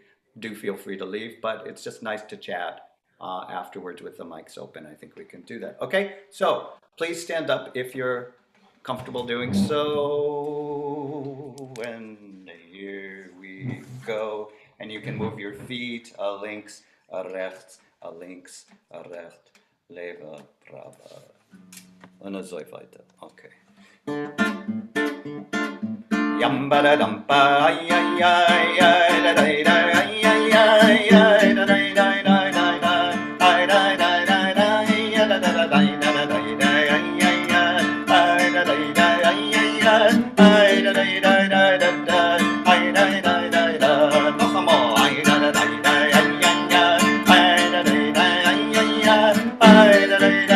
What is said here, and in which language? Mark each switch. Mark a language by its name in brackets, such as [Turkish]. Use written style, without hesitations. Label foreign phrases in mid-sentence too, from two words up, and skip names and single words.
[English] Do feel free to leave, but it's just nice to chat afterwards with the mics open. I think we can do that. Okay, so please stand up if you're comfortable doing so. And here we go. And you can move your feet, [German] links, rechts, links, rechts, leva, prava. Und so weiter. Okay. Yamba dampa ay ay ay ay da da da ay ay ay ay da da da da da ay da da da da ya da da da da da da ay ay ay ay da da da ay ay ay da da da da da ay da da da da noch einmal ay da da da ay ay ay ay da da da ay ay ay da da da